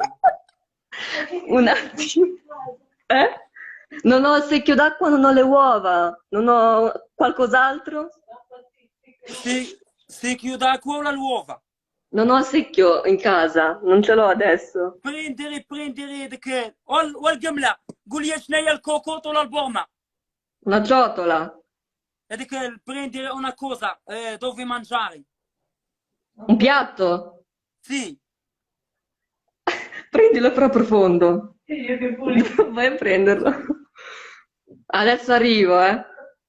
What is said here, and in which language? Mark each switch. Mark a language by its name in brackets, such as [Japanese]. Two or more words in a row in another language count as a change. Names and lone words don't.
[Italian] Un attimo. Non ho il secchio d'acqua, non ho le uova. Non ho qualcos'altro? Secchio d'acqua o l'uova? Non ho il secchio in casa, non ce l'ho adesso. [Arabic] prendere ديك والقمله قول لي شنو هي الكوكوط ولا البورما [Italian] Una ciotola, هذيك prendere una cosa dove mangiare un piatto. sì Prendilo però profondo. Vai a prenderlo. Adesso arrivo, eh.